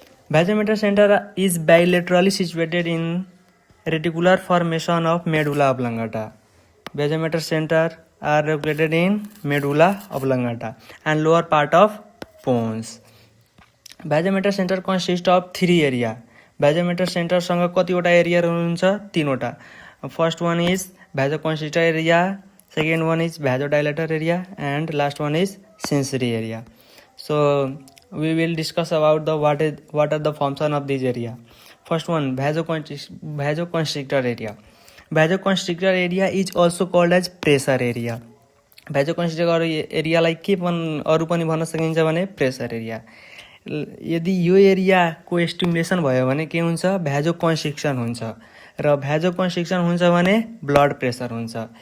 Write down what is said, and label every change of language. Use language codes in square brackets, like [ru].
[en] Vasomotor center is bilaterally situated in reticular formation of medulla oblongata. Vasomotor center are located in medulla oblongata and lower part of pons. Vasomotor center consists of three area. [ne] Vasomotor center सँग कतिवटा area हुन्छ? तीनवटा. [en] First one is vasoconstrictor area, second one is vasodilator area, and last one is sensory area. So we will discuss about the what are the function of this area. First one, vasoconstrictor area. Vasoconstrictor area is also called as pressure area. [ne] Vasoconstrictor area लाई के अरु पनि भन्न सकिन्छ भने pressure area. यदि यो एरियाको स्टिमुलेसन भयो भने के हुन्छ? भ्याजोकन्स्ट्रिक्सन हुन्छ र भ्याजोकन्स्ट्रिक्सन हुन्छ भने ब्लड प्रेसर हुन्छ.